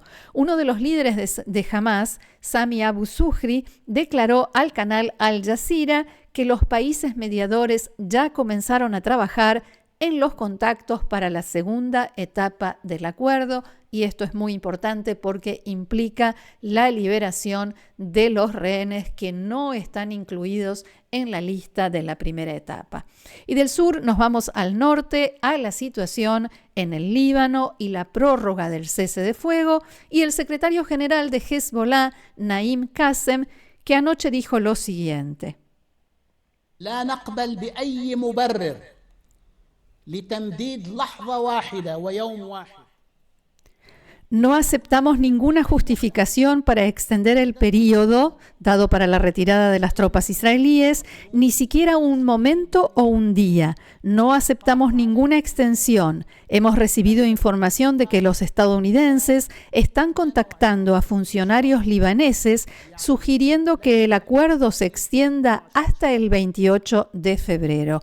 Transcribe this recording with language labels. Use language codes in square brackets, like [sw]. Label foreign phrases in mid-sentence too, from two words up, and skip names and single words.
[es] Uno de los líderes de Hamas, Sami Abu Zuhri, declaró al canal Al Jazeera que los países mediadores ya comenzaron a trabajar en los contactos para la segunda etapa del acuerdo, y esto es muy importante porque implica la liberación de los rehenes que no están incluidos en la lista de la primera etapa. Y del sur nos vamos al norte, a la situación en el Líbano y la prórroga del cese de fuego, y el secretario general de Hezbollah, Naim Qassem, que anoche dijo lo siguiente: [ar] لا نقبل بأي مبرر لتمديد لحظة واحدة ويوم واحد. [es] No aceptamos ninguna justificación para extender el periodo dado para la retirada de las tropas israelíes, ni siquiera un momento o un día. No aceptamos ninguna extensión. Hemos recibido información de que los estadounidenses están contactando a funcionarios libaneses sugiriendo que el acuerdo se extienda hasta el 28 de febrero.